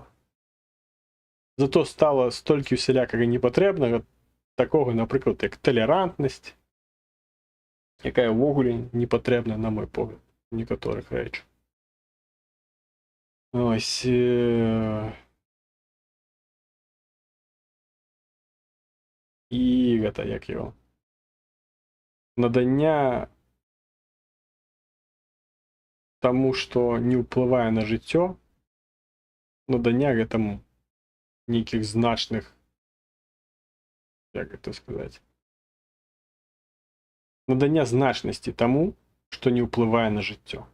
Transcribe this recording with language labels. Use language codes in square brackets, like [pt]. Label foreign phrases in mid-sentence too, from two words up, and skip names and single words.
[be] Зато стала столькі усялякага непатрэбнага, такога, напрыклад, як талерантнасць, якая ўвогуле не патрэбна, на мой погляд, у некаторых рэчах. Ось. І гэта, [uk] як його, [be] надання таму, што не ўплывае на жыццё, надання гэтаму нейкіх значных, як гэта сказаць, надання значнасці таму, што не ўплывае на жыццё.